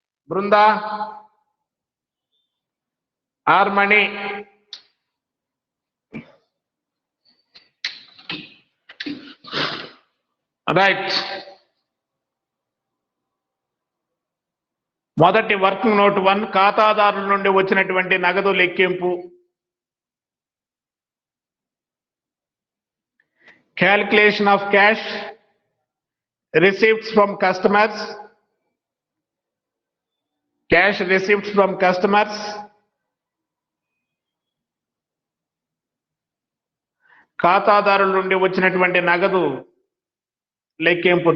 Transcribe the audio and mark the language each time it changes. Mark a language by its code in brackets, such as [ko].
[te] Brinda, ఆర్మణి, right. మొదటి working note 1, ఖాతాదారుల నుండి వచ్చినటువంటి నగదు లెక్కింపు. [en] Calculation of cash receipts from customers. Cash receipts from customers. [te] ఖాతాదారుల నుండి వచ్చినటువంటి నగదు లెక్కింపు.